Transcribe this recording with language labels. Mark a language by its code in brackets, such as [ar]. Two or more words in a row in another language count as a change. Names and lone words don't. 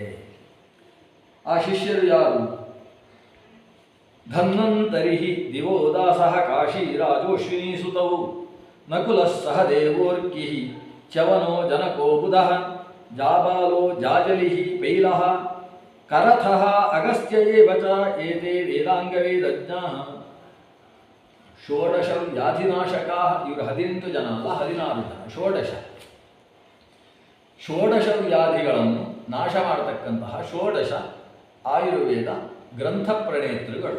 [kn] ಆ ಶಿಷ್ಯರು ಯಾರು? [sa] ಧನ್ವಂತರಿ ದಿವೋದಾಸಃ ಕಾಶೀರಾಜೋಶ್ವಿನಿ ಸುತೌ ನಕುಲಃ ಸಹ ದೇವೋರ್ಕಿ ಚ್ಯವನೋ ಜನಕೋ ಬುಧಃ ಜಾಬಾಲೋ ಜಾಜಲಿ ಪೈಲಃ ಕರಥಃ ಅಗಸ್ತ್ಯ ಏವ ಚ ಏತೇ ವೇದಾಂಗವೇದಜ್ಞಾಃ ಷೋಡಶ ವ್ಯಾಧಿನಾಶಕಾಃ. [kn] ಇವರು 18 ಜನ ಅಲ್ಲ, 16 ಜನ. ಷೋಡಶ ವ್ಯಾಧಿಗಳನ್ನು ನಾಶ ಮಾಡತಕ್ಕಂತಹ 16 ಆಯುರ್ವೇದ ಗ್ರಂಥ ಪ್ರಣೇತೃಗಳು.